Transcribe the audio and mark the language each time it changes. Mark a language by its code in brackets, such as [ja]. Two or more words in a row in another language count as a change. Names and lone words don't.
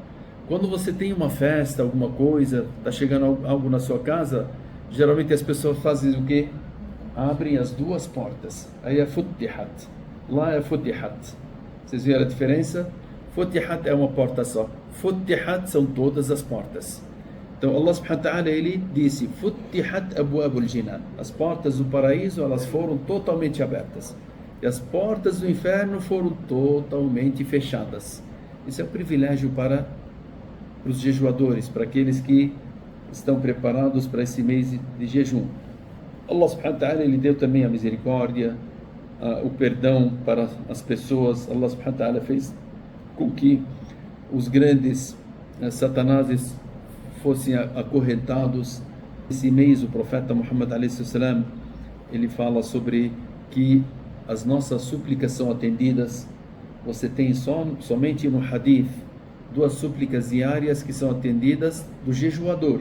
[pt] Quando você tem uma festa, alguma coisa, está chegando algo na sua casa, geralmente as pessoas fazem o quê? Abrem as duas portas. Aí é Futihat. Lá é Futihat. Vocês viram a diferença? Futihat é uma porta só. Futihat são todas as portas. Então Allah [ar] سبحانه وتعالى [pt] ele disse [ar] فتحت أبواب الجنان. [pt] As portas do paraíso, elas foram totalmente abertas. E as portas do inferno foram totalmente fechadas. Isso é um privilégio para os jejuadores, para aqueles que estão preparados para esse mês de jejum. Allah [ar] سبحانه وتعالى [pt] ele deu também a misericórdia, o perdão para as pessoas. Allah [ar] سبحانه وتعالى [pt] fez com que os grandes satanases fossem acorrentados. Esse mês o profeta Muhammad a.s. ele fala sobre que as nossas súplicas são atendidas. Você tem somente no hadith 2 súplicas diárias que são atendidas do jejuador.